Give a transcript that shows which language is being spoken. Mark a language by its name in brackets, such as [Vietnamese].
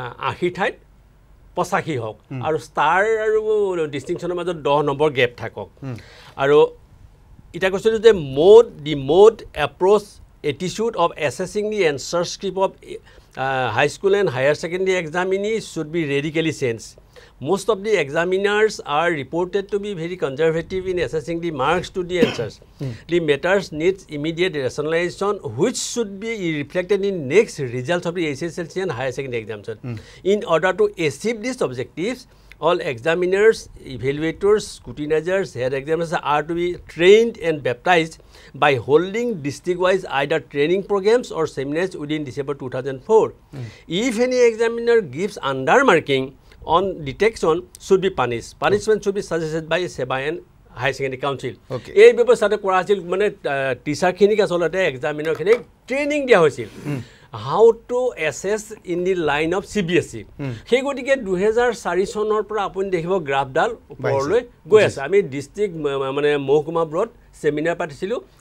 [Assamese] 80 ঠাইত 85 হওক আৰু ষ্টাৰ আৰু ডিষ্টিংশ্যনৰ মাজত 10 নম্বৰ গেপ থাকক আৰু এতিয়া কৈছিলোঁ যে দি mode approach [English] attitude of assessing the answer script of high school and higher secondary examinees should be radically changed. Most of the examiners are reported to be very conservative in assessing the marks to the answers. The matters needs immediate rationalization which should be reflected in next results of the SSLC and higher secondary examination. In order to achieve these objectives, all examiners, evaluators, scrutinizers, head examiners are to be trained and baptized by holding district-wise either training programs or seminars within December 2004. If any examiner gives undermarking on detection, should be punished. Punishment should be suggested by SEBA and High Secondary Council. [Assamese] এই ব্যৱস্থাটো কৰা আছিল মানে টিচাৰখিনিক আচলতে এক্সামিনাৰখিনিক training দিয়া হৈছিল [English] how to assess in the line of CBSE [Assamese] সেই গতিকে 2004 চনৰ পৰা আপুনি দেখিব গ্ৰাফডাল ওপৰলৈ গৈ আছে আমি ডিস্ট্ৰিক্ট মানে মহকুমাবোৰত সেমিনাৰ পাতিছিলোঁ